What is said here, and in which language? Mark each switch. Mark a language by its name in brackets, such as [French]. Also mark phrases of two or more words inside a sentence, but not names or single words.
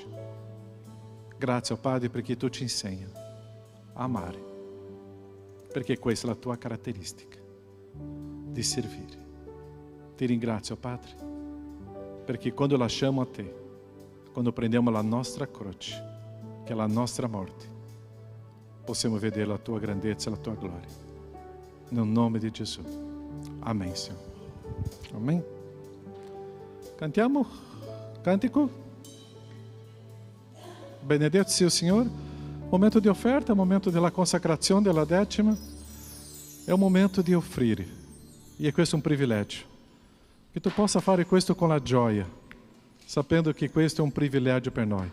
[Italian] Grazie, oh Padre, perché tu ci insegni a amare, perché questa è la tua caratteristica, di servire. Ti ringrazio, Padre, perché quando lasciamo a te, quando prendiamo la nostra croce, che è la nostra morte, possiamo vedere la tua grandezza e la tua gloria. Nel nome di Gesù. [Portuguese] Amém, Senhor. Amém. [Italian] Cantiamo cântico. Benedetto sia il Signore. Momento di offerta, momento della consacrazione della decima. È un momento di offrire. E questo è un privilegio. Che tu possa fare questo con la gioia, sapendo che questo è un privilegio per noi.